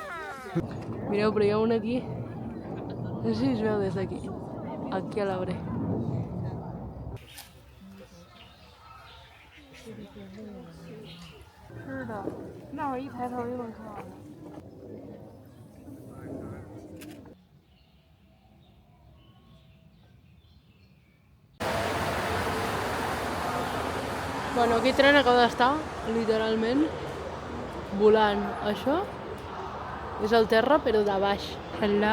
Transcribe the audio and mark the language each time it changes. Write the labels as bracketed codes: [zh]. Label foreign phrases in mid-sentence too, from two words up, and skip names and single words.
[ca] Mireu, però hi ha un aquí. No sé si es veu des d'aquí. Aquí a l'arbre. [zh] 是的，那会儿一抬头就能看到。 [ca] Bueno, aquest tren acaba d'estar, literalment, volant. Això és el terra, però de baix.